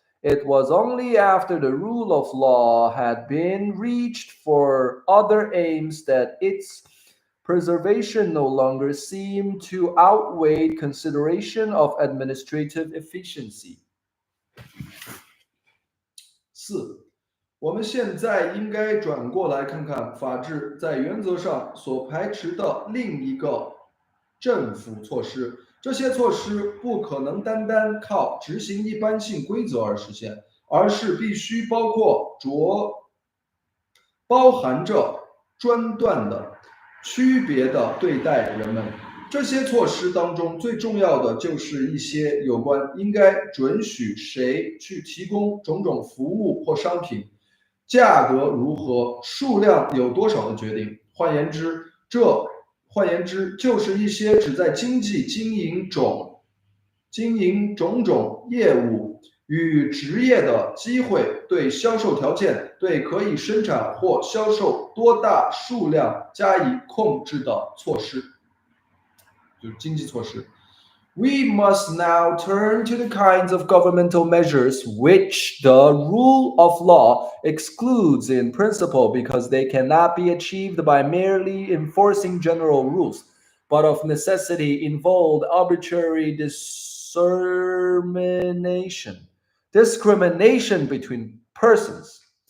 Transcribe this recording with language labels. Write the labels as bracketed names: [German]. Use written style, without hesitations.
[English] It was only after the rule of law had been reached for other aims that its preservation no longer seemed to outweigh consideration of administrative efficiency. [Chinese] 四，我们现在应该转过来看看法治在原则上所排斥的另一个政府措施。这些措施不可能单单靠执行一般性规则而实现，而是必须包含着专断的、区别的对待人们。这些措施当中最重要的就是一些有关应该准许谁去提供种种服务或商品，价格如何，数量有多少的决定。换言之，就是一些只在经济经营种种业务与职业的机会，对销售条件，对可以生产或销售多大数量加以控制的措施。就是经济措施。 [English] We must now turn to the kinds of governmental measures which the rule of law excludes in principle because they cannot be achieved by merely enforcing general rules, but of necessity involve arbitrary discrimination between persons.